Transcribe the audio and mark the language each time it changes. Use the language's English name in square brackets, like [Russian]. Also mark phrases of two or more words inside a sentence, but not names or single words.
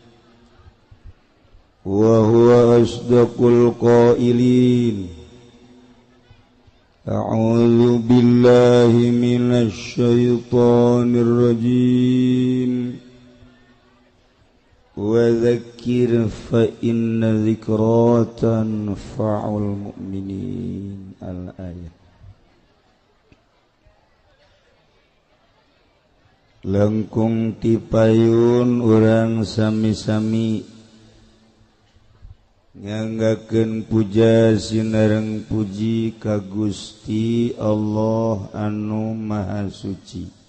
[Arabic] وهو أصدق القائلين أعوذ بالله من الشيطان الرجيم وذكر فإن ذكرى تنفع المؤمنين الآية [Sundanese] langkung tipayun urang sami-sami nganggakeun puja sinareng puji ka Gusti Allah anu Maha Suci